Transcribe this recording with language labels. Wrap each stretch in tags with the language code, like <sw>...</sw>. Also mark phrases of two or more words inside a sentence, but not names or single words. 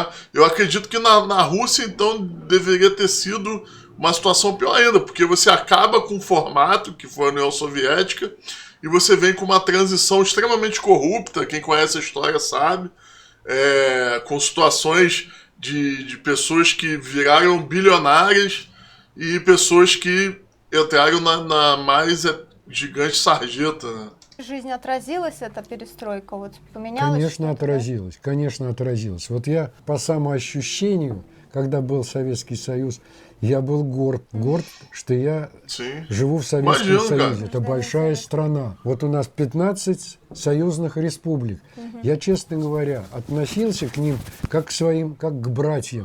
<pt>Eu acredito que na Rússia, então, deveria ter sido uma situação pior ainda, porque você acaba com um formato, que foi a União Soviética, e você vem com uma transição extremamente corrupta, quem conhece a história sabe, com situações de pessoas que viraram bilionárias e pessoas que entraram na mais gigante sarjeta, né?</pt> <ru>Жизнь отразилась, эта перестройка, вот поменялась? Конечно, отразилась. Вот я по самоощущению, когда был Советский Союз, я был горд, что я живу в Советском Союзе. Это большая страна. Вот у нас 15 союзных республик. Я, честно говоря, относился к ним как к своим, как к братьям.</ru>